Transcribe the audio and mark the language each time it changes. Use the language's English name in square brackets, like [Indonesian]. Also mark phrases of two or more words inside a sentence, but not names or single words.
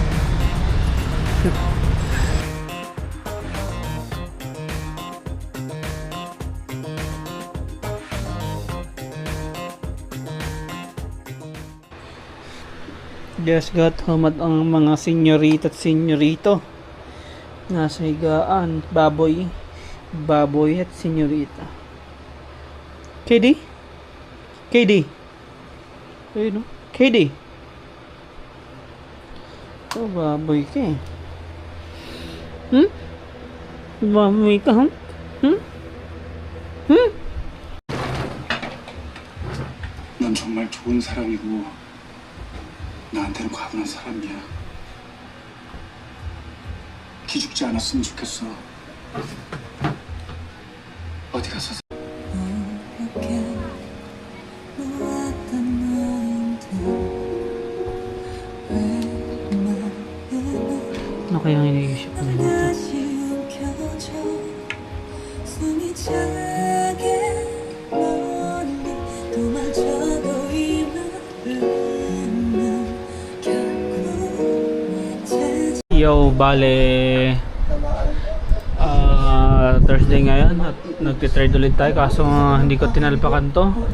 [English] Just got home [Filipino] at ang mga senyorita at senyorito nasa higaan. Baboy at senyorita. KD? KD? Ayun no? KD? Oh, baboy ka eh. Baboy ka, huh? [Korean] 넌 정말 좋은 사람이고 나한테는 과분한 사람이야. 기죽지 않았으면 좋겠어. 어디 가서 [Filipino] Ano kaya ang iniisip mo dito? Yo, bale Thursday ngayon at nagtitrade ulit tayo kaso hindi ko tinalpakan to